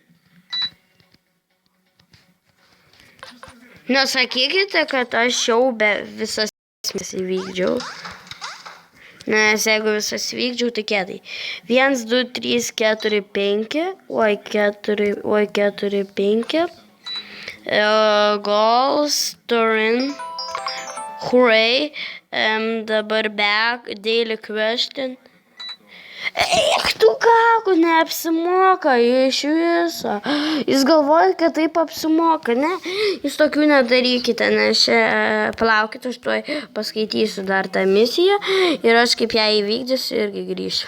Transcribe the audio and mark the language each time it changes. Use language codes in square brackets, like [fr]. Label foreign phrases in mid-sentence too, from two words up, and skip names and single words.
[lt] Nesakykite, kad aš jau be visas misijas įvykdžiau. Nes jeigu visas įvykdžiau, tai kėdai. 1, 2, 3, 4, 5. Oi, 4, 5. [en] Goals, Turin. Hooray. [lt] Dabar back, [en] daily question. [lt] Eik tu kako, neapsimoka iš viso. Jūs galvojate, kad taip apsimoka, ne? Jūs tokių nedarykite, nes palaukit, aš tuoj paskaitysiu dar tą misiją ir aš kaip ją įvykdysiu irgi grįšiu.